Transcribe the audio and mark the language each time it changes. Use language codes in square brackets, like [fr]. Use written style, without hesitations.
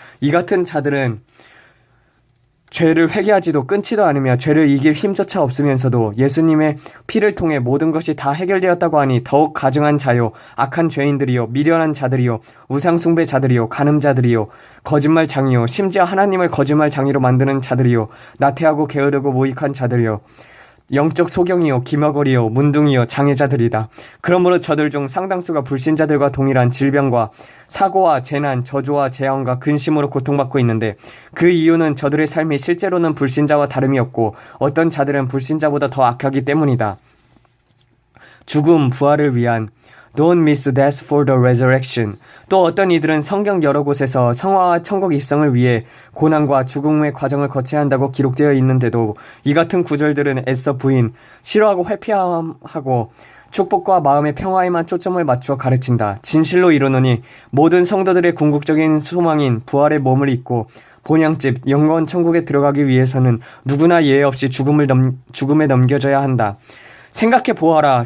[ko] 이 같은 자들은 죄를 회개하지도 끊지도 않으며 죄를 이길 힘조차 없으면서도 예수님의 피를 통해 모든 것이 다 해결되었다고 하니 더욱 가증한 자요 악한 죄인들이요 미련한 자들이요 우상숭배자들이요 간음자들이요 거짓말장이요 심지어 하나님을 거짓말장이로 만드는 자들이요 나태하고 게으르고 무익한 자들이요 영적 소경이요 기머거리요 문둥이요 장애자들이다. 그러므로 저들 중 상당수가 불신자들과 동일한 질병과 사고와 재난, 저주와 재앙과 근심으로 고통받고 있는데 그 이유는 저들의 삶이 실제로는 불신자와 다름이 없고 어떤 자들은 불신자보다 더 악하기 때문이다. 죽음, 부활을 위한 [en] Don't miss death for the resurrection. [ko] 또 어떤 이들은 성경 여러 곳에서 성화와 천국 입성을 위해 고난과 죽음의 과정을 거쳐야 한다고 기록되어 있는데도 이 같은 구절들은 애써 부인, 싫어하고 회피하고 축복과 마음의 평화에만 초점을 맞추어 가르친다. 진실로 이르노니 모든 성도들의 궁극적인 소망인 부활의 몸을 입고 본향집 영원 천국에 들어가기 위해서는 누구나 예외 없이 죽음에 넘겨져야 한다. 생각해 보아라.